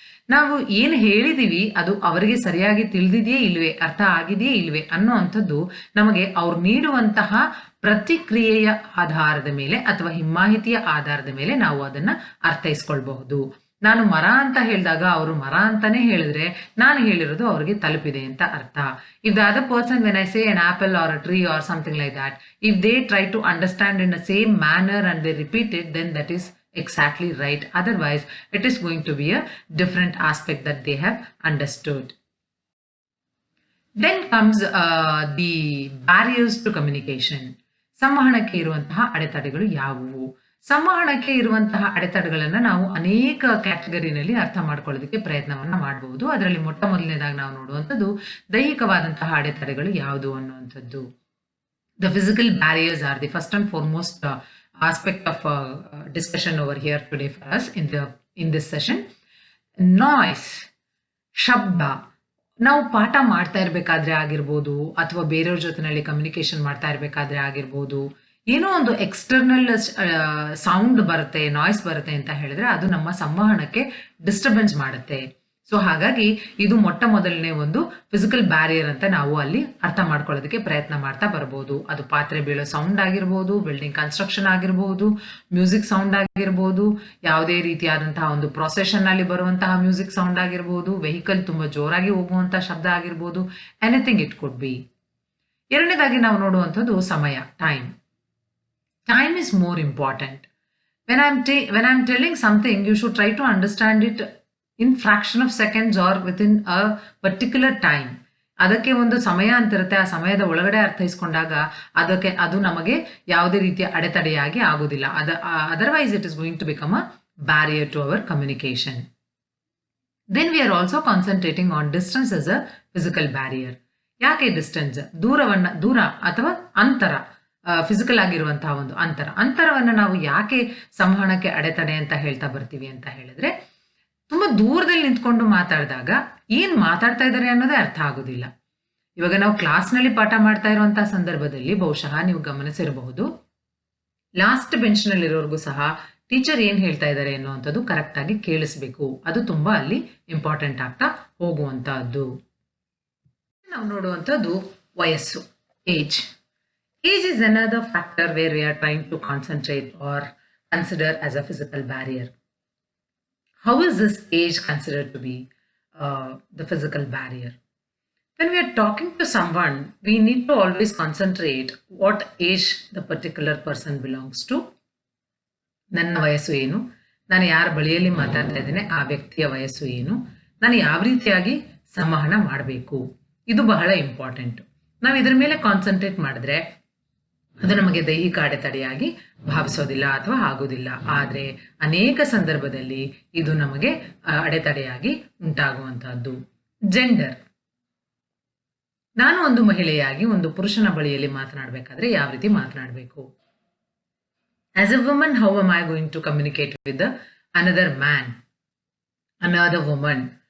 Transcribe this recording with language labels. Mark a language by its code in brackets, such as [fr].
[kn] ನಾವು ಏನು ಹೇಳಿದೀವಿ ಅದು ಅವರಿಗೆ ಸರಿಯಾಗಿ ತಿಳಿದಿದೆಯೇ ಇಲ್ವೇ, ಅರ್ಥ ಆಗಿದೆಯೇ ಇಲ್ವೇ ಅನ್ನುವಂಥದ್ದು ನಮಗೆ ಅವ್ರು ನೀಡುವಂತಹ ಪ್ರತಿಕ್ರಿಯೆಯ ಆಧಾರದ ಮೇಲೆ ಅಥವಾ ಹಿಮ್ಮಾಹಿತಿಯ ಆಧಾರದ ಮೇಲೆ ನಾವು ಅದನ್ನ ಅರ್ಥೈಸ್ಕೊಳ್ಬಹುದು. ನಾನು ಮರ ಅಂತ ಹೇಳಿದಾಗ ಅವರು ಮರ ಅಂತಾನೆ ಹೇಳಿದ್ರೆ ನಾನು ಹೇಳಿರೋದು ಅವ್ರಿಗೆ ತಲುಪಿದೆ ಅಂತ ಅರ್ಥ. [en] If the other person when I say an apple or a tree or something like that, if they try to understand in the same manner and they repeat it, then that is exactly right. Otherwise, it is going to be a different aspect that they have understood. Then comes the barriers to communication. [kn] ಸಂವಹನಕ್ಕೆ ಇರುವಂತಹ ಅಡೆತಡೆಗಳು ಯಾವುವು? ಸಂವಹನಕ್ಕೆ ಇರುವಂತಹ ಅಡೆತಡೆಗಳನ್ನು ನಾವು ಅನೇಕ ಕ್ಯಾಟಗರಿನಲ್ಲಿ ಅರ್ಥ ಮಾಡ್ಕೊಳ್ಳೋದಕ್ಕೆ ಪ್ರಯತ್ನವನ್ನ ಮಾಡಬಹುದು. ಅದರಲ್ಲಿ ಮೊಟ್ಟ ಮೊದಲನೇದಾಗಿ ನಾವು ನೋಡುವಂಥದ್ದು ದೈಹಿಕವಾದಂತಹ ಅಡೆತಡೆಗಳು ಯಾವುದು ಅನ್ನುವಂಥದ್ದು. [en] The physical barriers are the first and foremost aspect of discussion over here today for us in this session. [kn] Noise, ಶಬ್ದ. ನಾವು ಪಾಠ ಮಾಡ್ತಾ ಇರಬೇಕಾದ್ರೆ ಆಗಿರ್ಬೋದು, ಅಥವಾ ಬೇರೆಯವ್ರ ಜೊತೆನಲ್ಲಿ ಕಮ್ಯುನಿಕೇಶನ್ ಮಾಡ್ತಾ ಇರಬೇಕಾದ್ರೆ ಆಗಿರ್ಬೋದು, ಏನೋ ಒಂದು ಎಕ್ಸ್ಟರ್ನಲ್ ಸೌಂಡ್ ಬರುತ್ತೆ, ನಾಯ್ಸ್ ಬರುತ್ತೆ ಅಂತ ಹೇಳಿದ್ರೆ ಅದು ನಮ್ಮ ಸಂವಹನಕ್ಕೆ ಡಿಸ್ಟರ್ಬೆನ್ಸ್ ಮಾಡುತ್ತೆ. ಸೊ ಹಾಗಾಗಿ ಇದು ಮೊಟ್ಟ ಮೊದಲನೇ ಒಂದು ಫಿಸಿಕಲ್ ಬ್ಯಾರಿಯರ್ ಅಂತ ನಾವು ಅಲ್ಲಿ ಅರ್ಥ ಮಾಡ್ಕೊಳ್ಳೋದಕ್ಕೆ ಪ್ರಯತ್ನ ಮಾಡ್ತಾ ಬರ್ಬೋದು. ಅದು ಪಾತ್ರೆ ಬೀಳೋ ಸೌಂಡ್ ಆಗಿರ್ಬೋದು, ಬಿಲ್ಡಿಂಗ್ ಕನ್ಸ್ಟ್ರಕ್ಷನ್ ಆಗಿರ್ಬೋದು, ಮ್ಯೂಸಿಕ್ ಸೌಂಡ್ ಆಗಿರ್ಬೋದು, ಯಾವುದೇ ರೀತಿಯಾದಂತಹ ಒಂದು ಪ್ರೊಸೆಷನ್ ಅಲ್ಲಿ ಬರುವಂತಹ ಮ್ಯೂಸಿಕ್ ಸೌಂಡ್ ಆಗಿರ್ಬೋದು, ವೆಹಿಕಲ್ ತುಂಬಾ ಜೋರಾಗಿ ಹೋಗುವಂತಹ ಶಬ್ದ ಆಗಿರ್ಬೋದು, [en] Anything it could be. [kn] ಎರಡನೇದಾಗಿ ನಾವು ನೋಡುವಂಥದ್ದು ಸಮಯ, time. [en] Time is more important. When I'm telling something, you should try to understand it in fraction of seconds or within a particular time. [kn] ಅದಕ್ಕೆ ಒಂದು ಸಮಯ ಅಂತ ಇರುತ್ತೆ. ಆ ಸಮಯದ ಒಳಗಡೆ ಅರ್ಥೈಸ್ಕೊಂಡಾಗ ಅದು ನಮಗೆ ಯಾವುದೇ ರೀತಿಯ ಅಡೆತಡೆಯಾಗಿ ಆಗೋದಿಲ್ಲ. [en] Otherwise it is going to become a barrier to our communication. Then we are also concentrating on distance as a physical barrier. ಯಾಕೆ distance? [kn] ದೂರ ಅಥವಾ ಅಂತರ, ಫಿಸಿಕಲ್ ಆಗಿರುವಂತಹ ಒಂದು ಅಂತರವನ್ನು ನಾವು ಯಾಕೆ ಸಂವಹನಕ್ಕೆ ಅಡೆತಡೆ ಅಂತ ಹೇಳ್ತಾ ಬರ್ತೀವಿ ಅಂತ ಹೇಳಿದ್ರೆ, ತುಂಬಾ ದೂರದಲ್ಲಿ ನಿಂತ್ಕೊಂಡು ಮಾತಾಡಿದಾಗ ಏನ್ ಮಾತಾಡ್ತಾ ಇದ್ದಾರೆ ಅನ್ನೋದೇ ಅರ್ಥ ಆಗೋದಿಲ್ಲ. ಇವಾಗ ನಾವು ಕ್ಲಾಸ್ನಲ್ಲಿ ಪಾಠ ಮಾಡ್ತಾ ಇರುವಂತಹ ಸಂದರ್ಭದಲ್ಲಿ ಬಹುಶಃ ನೀವು ಗಮನಿಸಿರಬಹುದು, ಲಾಸ್ಟ್ ಬೆಂಚ್ ನಲ್ಲಿರೋರ್ಗೂ ಸಹ ಟೀಚರ್ ಏನ್ ಹೇಳ್ತಾ ಇದ್ದಾರೆ ಅನ್ನುವಂಥದ್ದು ಕರೆಕ್ಟ್ ಆಗಿ ಕೇಳಿಸ್ಬೇಕು. ಅದು ತುಂಬಾ ಅಲ್ಲಿ ಇಂಪಾರ್ಟೆಂಟ್ ಆಗ್ತಾ ಹೋಗುವಂತಹದ್ದು. ನಾವು ನೋಡುವಂಥದ್ದು ವಯಸ್ಸು, age. [en] Age is another factor where we are trying to concentrate or consider as a physical barrier. How is this age considered to be the physical barrier? When we are talking to someone, we need to always concentrate what age the particular person belongs to. [kn] ನನ್ನ ವಯಸ್ಸು ಏನು, ನಾನು ಯಾರ ಬಳಿಯಲ್ಲಿ ಮಾತಾಡ್ತಾ ಇದ್ದೇನೆ ಆ ವ್ಯಕ್ತಿಯ ವಯಸ್ಸು ಏನು, ನಾನು ಯಾವ ರೀತಿಯಾಗಿ ಸಂವಹನ ಮಾಡಬೇಕು, ಇದು ಬಹಳ ಇಂಪಾರ್ಟೆಂಟ್. ನಾವು ಇದರ ಮೇಲೆ ಕಾನ್ಸಂಟ್ರೇಟ್ ಮಾಡಿದ್ರೆ ಅದು ನಮಗೆ ದೈಹಿಕ ಅಡೆತಡೆಯಾಗಿ ಭಾವಿಸೋದಿಲ್ಲ ಅಥವಾ ಆಗೋದಿಲ್ಲ. ಆದರೆ ಅನೇಕ ಸಂದರ್ಭದಲ್ಲಿ ಇದು ನಮಗೆ ಅಡೆತಡೆಯಾಗಿ ಉಂಟಾಗುವಂತಹದ್ದು. ಜೆಂಡರ್. ನಾನು ಒಂದು ಮಹಿಳೆಯಾಗಿ ಒಂದು ಪುರುಷನ ಬಳಿಯಲ್ಲಿ ಮಾತನಾಡಬೇಕಾದ್ರೆ ಯಾವ ರೀತಿ ಮಾತನಾಡಬೇಕು? [en] As a woman, how am I going to communicate with another man, another woman?